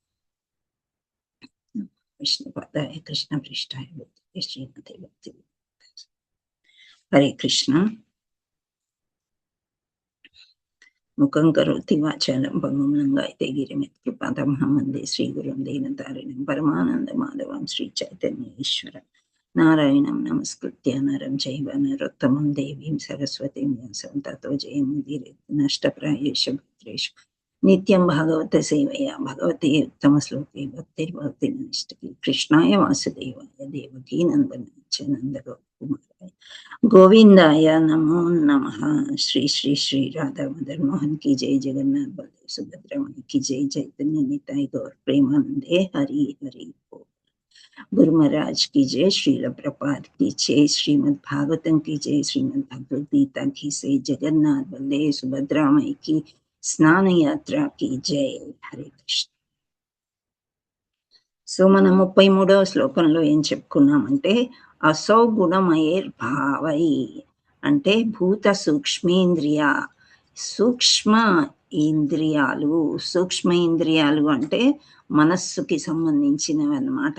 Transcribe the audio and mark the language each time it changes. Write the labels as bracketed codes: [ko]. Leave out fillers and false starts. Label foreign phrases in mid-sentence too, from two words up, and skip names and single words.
[sa] విష్ణుపాదాయ కృష్ణ పృష్ఠాయ భక్తి శ్రీమతే భక్తి. హరే కృష్ణ. ముఖం కరోతి వాచాలం భంగం లంఘయతే గిరిం యత్కృపాతమహం వందే శ్రీగురుం దీనతారిణం పరమానంద మాధవం శ్రీ చైతన్య ఈశ్వరం నారాయణం నమస్కృత్య నరం చైవ నరోత్తమం దేవీం సరస్వతీం వ్యాసం తతో జయముదీరయేత్ నష్టప్రాయేషు భద్రేషు నిత్యం భాగవత సేవయా భగవతే ఉత్తమ శ్లోకే భక్తిర్భవతి నష్టకి. కృష్ణాయ వాసుదేవాయ దేవకీ నందనాయ నందగోకుమారాయ గోవిందాయ నమో నమః. [hi] శ్రీ శ్రీ శ్రీ రాధా మదన్ మోహన్ की जय, जगन्नाथ बलदेव सुभद्रा माई की जय, चैतन्य निताय गौर प्रेमानंदे हरि हरि बोल. गुरु महाराज की जय, श्रील प्रपात की जय, श्रीमद् भागवतम की जय, श्रीमद् भगवद गीता की जय, जगन्नाथ बलदेव सुभद्रा माई की స్నాన యాత్ర की जय. [te] హరే కృష్ణ. సో మనం 33వ శ్లోకంలో ఏం చెప్పుకున్నామంటే [sa] అసౌ గుణమయేర్ భావై [te] అంటే భూత సూక్ష్మ ఇంద్రియాలు అంటే మనస్సుకి సంబంధించినవి అన్నమాట.